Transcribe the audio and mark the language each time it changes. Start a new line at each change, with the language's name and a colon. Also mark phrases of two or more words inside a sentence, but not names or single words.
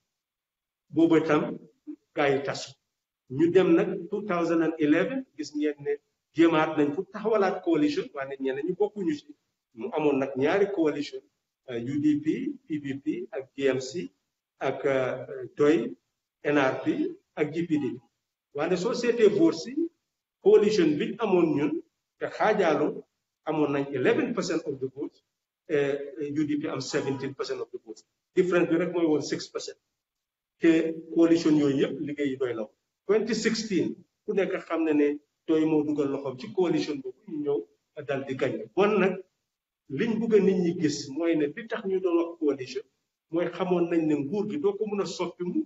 Wolof: boobu itam gaa yi tasu ñu dem nag 2011 gis ngeen ne jéemaat nañ pour taxawalaat coalition waaye ñeneen ñu bokkuñu ci mu amoon nag ñaari coalition UDP PPP ak GMC ak DOY NRP ak GPD waaye soo seetee boor si coalition bi amoon ñun te xaajaaloo amoon nañ
English: 11% of the vote
Wolof: UDP am
English: 17% of the vote
Wolof: difference bi rek mooy woon 6% te coalition yooyu yëpp liggéey yi doy la 2016 ku nekk xam ne ne doy moo dugal loxoom ci coalition boobu ñu ñëw dal di gañ bon nag liñ bëgg a nit ñi gis mooy ne li tax ñu doon wax coalition mooy xamoon nañ ne nguur gi doo ko mën a soppi mu